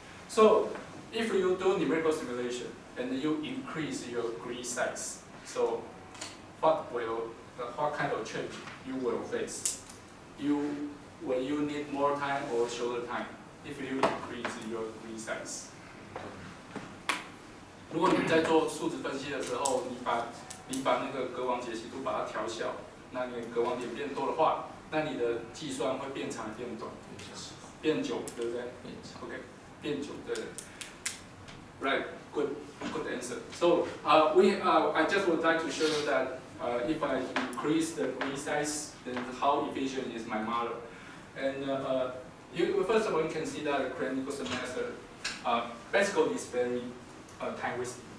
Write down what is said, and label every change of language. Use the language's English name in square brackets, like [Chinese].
[English] So if you do numerical simulation and you increase your grid size, so what kind of change you will face? When you need more time or shorter time, if you increase your grid size. [Chinese] 如果你在做数值分析的时候，你把那个隔网解析度把它调小，那你隔网点变多的话，那你的计算会变长变短？变久，对不对 ？OK， 变久，对。 [English] Right, good answer. So I just would like to show you that if I increase the grid size, then how efficient is my model? And first of all, you can see that the Kronecker method basically is very time wasting.